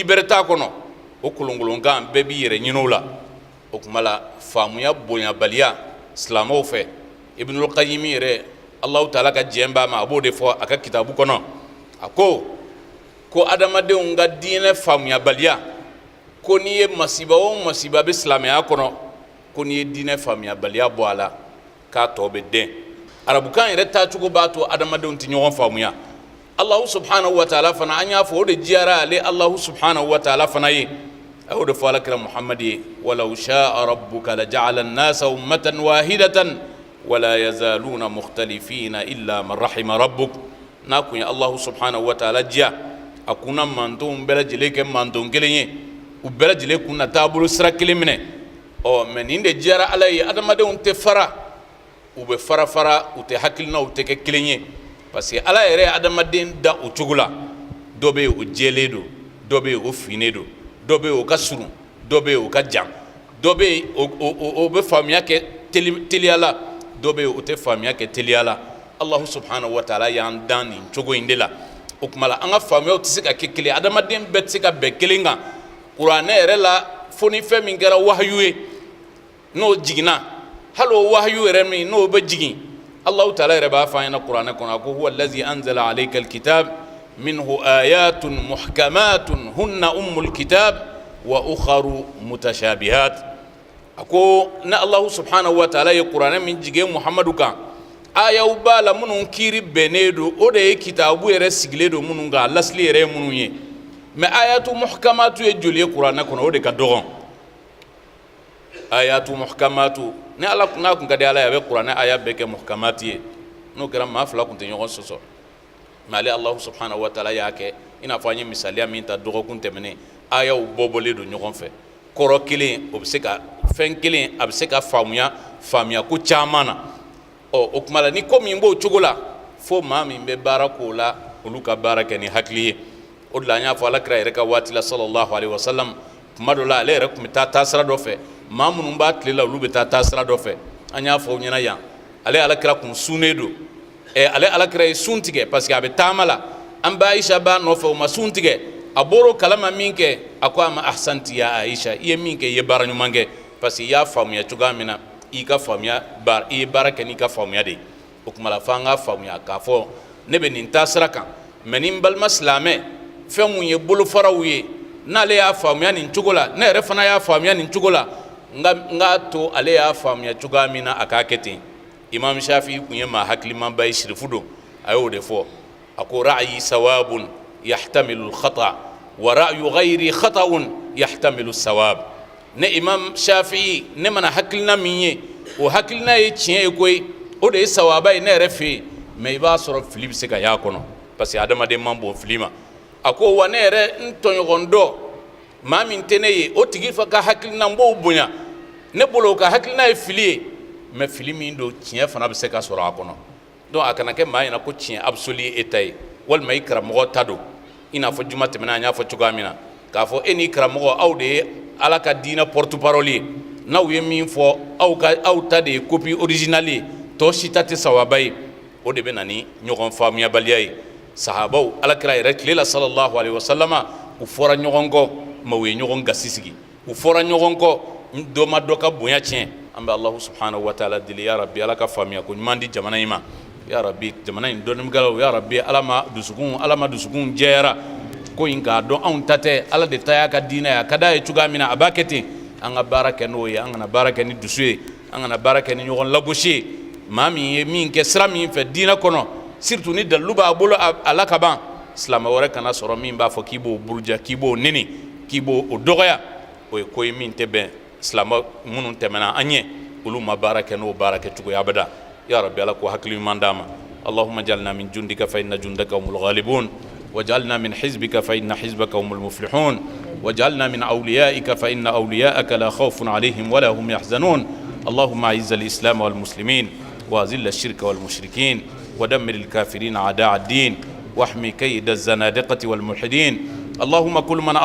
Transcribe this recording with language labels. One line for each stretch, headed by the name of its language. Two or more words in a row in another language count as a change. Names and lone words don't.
Bambara: bɛrɛ t'a kɔnɔ o kolonkolonkan bɛɛ b'i yɛrɛ ɲini o la o tuma la faamuya bonyabaliya silamɛw fɛ Ibnul Qayyim yɛrɛ
Arabic: الله تعالى
Bambara: ka jɛn b'a ma a b'o de fɔ a ka kitabu kɔnɔ a ko adamadenw ka diinɛ faamuyabaliya ko n'i ye masiba o masiba bɛ silamɛya kɔnɔ ko n'i ye diinɛ faamuyabaliya bɔ a la k'a tɔ bɛ dɛn arabukan yɛrɛ taacogo b'a to adamadenw tɛ ɲɔgɔn faamuya
Arabic: الله سبحانه وتعالى
Bambara: fana an y'a fɔ o de diyara ale
Arabic: الله سبحانه وتعالى
Bambara: fana ye a y'o de fɔ alakira Muhammad ye
Arabic: ولو شاء ربك لجعل الناس أمة واحدة ولا يزالون مختلفين إلا من رحم ربك
Bambara: n'a kun ye
Arabic: الله سبحانه وتعالى
Bambara: diya a kunna mantonw bɛɛ lajɛlen kɛ manton kelen ye u bɛɛ lajɛlen kunna taabolo sira kelen minɛ mais nin de diyara Ala ye adamadenw tɛ fara u be fara fara u te hakilina u te kɛ kelen ye
French: parce que
Bambara: ala yɛrɛ adamaden da o cogo la dɔ be o jɛlen do dɔ be o finen do dɔ be o ka surun dɔ be o ka jan dɔ be o be faamuya kɛ teliya la dɔ be o te faamuya kɛ teliya la
Arabic: الله سبحانه وتعالى
Bambara: y'an dan nin cogo in de la o kuma la an ka faamuyaw tɛ se ka kɛ kelen adamaden bɛɛ tɛ se ka bɛn kelen kan kuranɛ yɛrɛ la fo ni fɛn min kɛra wahayu ye n'o jiginna hali o wahayu yɛrɛ min n'o bɛ jigin
Arabic: الله تعالى
Bambara: yɛrɛ b'a fɔ an ɲɛna kuranɛ kɔnɔ ko
Arabic: هو الذي أنزل عليك الكتاب منه آيات محكمات هن أم الكتاب وأخر متشابهات
Bambara: ako na
Arabic: الله سبحانه وتعالى
Bambara: ye kuranɛ min jigin Muhammadu kan ayaw b'a la minnu kiiri bɛnnen do o de ye kitabu yɛrɛ sigilen do minnu kan lasili yɛrɛ ye minnu ye mais
Arabic: آيات محكمات
Bambara: ye joli ye kuranɛ kɔnɔ o de ka dɔgɔn
Arabic: آيات محكمات
Bambara: ni ala n'a kun ka di ala ye a bɛ kuranɛ aya bɛɛ kɛ muhkamati ye n'o kɛra maa fila kun tɛ ɲɔgɔn sɔsɔ mais ale
Arabic: الله سبحانه وتعالى
Bambara: y'a kɛ i n'a fɔ an ye misaliya min ta dɔgɔkun tɛmɛnen ayaw bɔbɔlen do ɲɔgɔn fɛ kɔrɔ kelen o bɛ se ka fɛn kelen a bɛ se ka faamuya ko caman na o kuma la ni ko min b'o cogo la fo maa min bɛ baara k'o la olu ka baara kɛ ni hakili ye o de la an y'a fɔ alakira yɛrɛ ka waati la
Arabic: صلى الله عليه وسلم
Bambara: kuma dɔ la ale yɛrɛ tun bɛ taa taasira dɔ fɛ maa minnu b'a tile la olu bɛ taa taasira dɔ fɛ an y'a fɔ o ɲɛna yan ale alakira kun sunnen do ale alakira ye sun tigɛ
French: parce que
Bambara: a bɛ taama la an bɛ Aisha b'a nɔfɛ o ma sun tigɛ a bɔr'o kalama min kɛ a ko a ma
Arabic: أحسنتِ يا عائشة
Bambara: i ye min kɛ i ye baara ɲuman kɛ
French: parce que
Bambara: i y'a faamuya cogoya min na i ka faamuya i ye baara kɛ n'i ka faamuya de ye o kuma la fo an ka faamuya k'a fɔ ne bɛ nin taasira kan mais ni n balima silamɛ fɛn mun ye bolofaraw ye n'ale y'a faamuya nin cogo la ne yɛrɛ fana y'a faamuya nin cogo la n ka to ale y'a faamuya cogoya min na a k'a kɛ ten Imam Shafi'i kun ye maa hakilimanba ye sirifu don a y'o de fɔ a ko
Arabic: رأيي صواب يحتمل الخطأ ورأي غيري خطأ يحتمل الصواب
Bambara: ne Imam Shafi'i ne mana hakilina min ye o hakilina ye tiɲɛ ye koyi o de ye sawaba ye ne yɛrɛ fɛ yen mais i b'a sɔrɔ fili bɛ se ka y'a kɔnɔ
French: parce que
Bambara: adamaden man bon fili ma a ko wa ne yɛrɛ n tɔɲɔgɔn dɔ maa min tɛ ne ye o tigi fa ka hakilina n b'o bonya ne bolo o ka hakilina ye fili ye mais fili min don tiɲɛ fana bɛ se ka sɔrɔ a kɔnɔ donc a kana kɛ maa ɲɛna ko tiɲɛ absolu ye e ta ye walima i karamɔgɔ ta don i n'a fɔ juma tɛmɛna an y'a fɔ cogoya min na k'a fɔ e n'i karamɔgɔ aw de ye ala ka diinɛ
French: porte parole
Bambara: ye n'aw ye min fɔ aw ta de ye
French: copie originale
Bambara: ye tɔ si ta tɛ sawaba ye o de bɛ na ni ɲɔgɔn faamuyabaliya ye sahabaw alakira yɛrɛ tile la
Arabic: صلى الله عليه وسلم
Bambara: u fɔra ɲɔgɔn kɔ ma u ye ɲɔgɔn gasi sigi u fɔra ɲɔgɔn kɔ dɔ ma dɔ ka bonya tiɲɛ an bɛ
Arabic: الله سبحانه وتعالى
Bambara: deli
Arabic: يا رب
Bambara: ala ka faamuya ko ɲuman di jamana in ma
Arabic: يا رب
Bambara: jamana in dɔnnimikɛlaw
Arabic: يا رب
Bambara: ala ma dusukun jɛyara ko in k'a dɔn anw ta tɛ ala de ta y'a ka diinɛ ye a ka d'a ye cogoya min na a b'a kɛ ten an ka baara kɛ n'o ye an kana baara kɛ ni dusu ye an kana baara kɛ ni ɲɔgɔn lagosi ye maa min ye min kɛ sira min fɛ diinɛ kɔnɔ surtout ni dalilu b'a bolo a la ka ban silamɛ wɛrɛ kana sɔrɔ min b'a fɔ k'i b'o buruja k'i b'o neni k'i b'o dɔgɔya o ye ko ye min tɛ bɛn silamɛ minnu tɛmɛna an ɲɛ olu ma baara kɛ n'o baara kɛ cogoya abada
Arabic: يا رب
Bambara: ala ko hakili ɲuman d'a ma
Arabic: اللهم اجعلنا من جندك ف إن جندك هم الغالبون وجعلنا من حزبك فإن حزبك هم المفلحون وجعلنا من أوليائك فإن أولياءك لا خوف عليهم ولا هم يحزنون اللهم أعز الإسلام والمسلمين وأذل الشرك والمشركين ودمر الكافرين أعداء الدين واحمي كيد الزنادقة والملحدين اللهم كل من